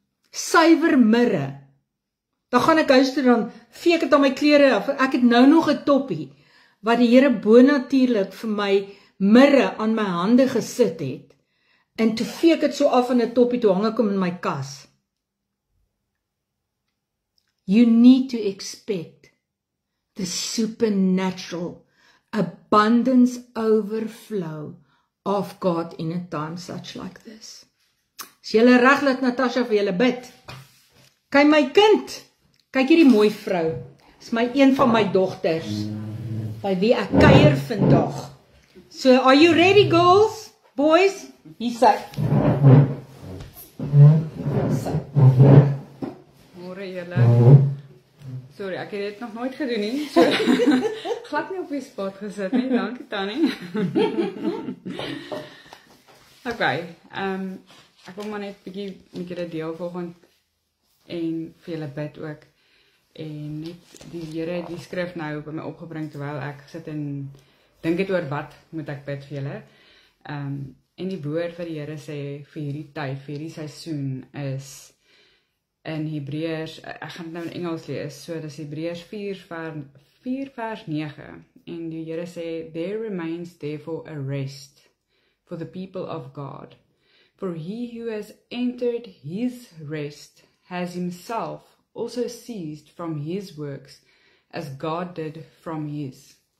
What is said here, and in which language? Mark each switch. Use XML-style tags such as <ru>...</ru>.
<af>Suiwer mirre. Dan gaan ek huis toe, dan vee ek dit aan my klere af. Ek het nou nog 'n toppie, wat die Here bonatuurlik vir my mirre aan my hande gesit het. En toe vee ek dit so af in 'n toppie, toe hang ek hom in my kas.</af> <en>You need to expect the supernatural abundance overflow of God in a time such like this.</en> <af>Is julle reg dat Natasha vir julle bid? Kyk my kind, kyk hierdie mooi vrou. Is een van my dogters, by wie ek kuier vandag.</af> <en>So, are you ready, girls? Boys?</en> <af>Hier sy. Môre julle. Sorry, ek het dit nog nooit gedoen nie. So, glad nie op die spot gesit nie. Dankie Tannie. Okay, ek wil maar net 'n bietjie met julle deel vanoggend en vir julle bid ook. En net die Here die skrif nou by my opgebring terwyl ek sit en dink dit oor wat moet ek bid vir julle. En die woord wat die Here sê vir hierdie tyd, vir hierdie seisoen is in Hebreërs, ek gaan dit nou in Engels lees, so dis Hebreërs 4 vers 9, en die Here sê,</af> <en>there remains therefore a rest for the people of God, for he who has entered his rest has himself also ceased from his</en> <af>works, as God did from his.</af>